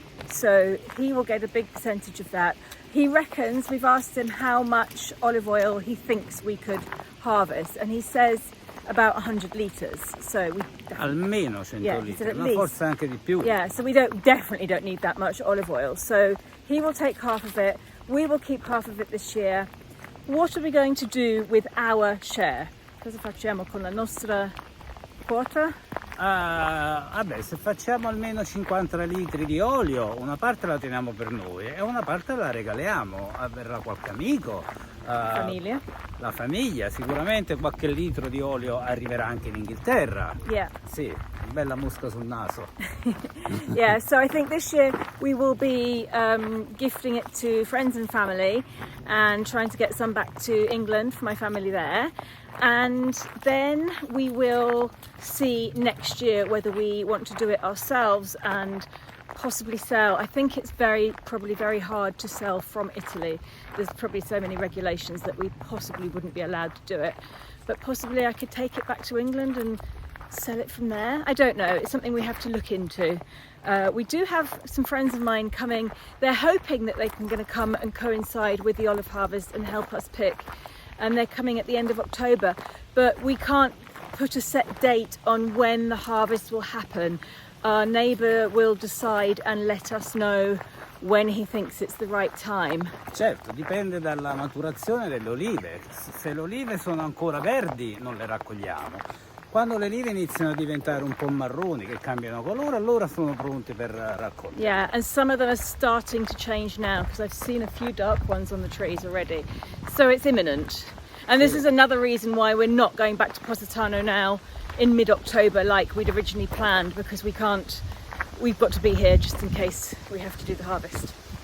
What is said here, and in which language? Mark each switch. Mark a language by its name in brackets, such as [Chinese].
[English] So he will get a big percentage of that. He reckons, we've asked him how much olive oil he thinks we could harvest, and he says about 100 litres. So we [Italian] Almeno 100 litri, [English] at [Italian] ma [English] least. [Italian] forse anche di più. [English] Yeah, so we definitely don't need that much olive oil. So he will take half of it. We will keep half of it this year. What are we going to do with our share? [Italian] Cosa facciamo con la nostra quota? Vabbè, se facciamo almeno 50 litri di olio, una parte la teniamo per noi e una parte la regaliamo. Verrà qualche amico. Famiglia. La famiglia, sicuramente qualche litro di olio arriverà anche in Inghilterra. [English] Yeah. [Italian] Sì, bella mosca sul naso. [English] Yeah, so I think this year we will be gifting it to friends and family and trying to get some back to England for my family there. And then we will see next year whether we want to do it ourselves and possibly sell. I think it's probably very hard to sell from Italy. There's probably so many regulations that we possibly wouldn't be allowed to do it. But possibly I could take it back to England and sell it from there. I don't know. It's something we have to look into. We do have some friends of mine coming. They're hoping that they're going to come and coincide with the olive harvest and help us pick. And they're coming at the end of October. But we can't put a set date on when the harvest will happen. Our neighbour will decide and let us know when he thinks it's the right time. [Italian] Certo, dipende dalla maturazione delle olive. Se le olive sono ancora verdi non le raccogliamo. Quando le olive iniziano a diventare un po' marroni, che cambiano colore, allora sono pronti per raccogliere. [English] Yeah, and some of them are starting to change now because I've seen a few dark ones on the trees already. So it's imminent. And this is another reason why we're not going back to Positano now in mid-October like we'd originally planned, because we've got to be here just in case we have to do the harvest.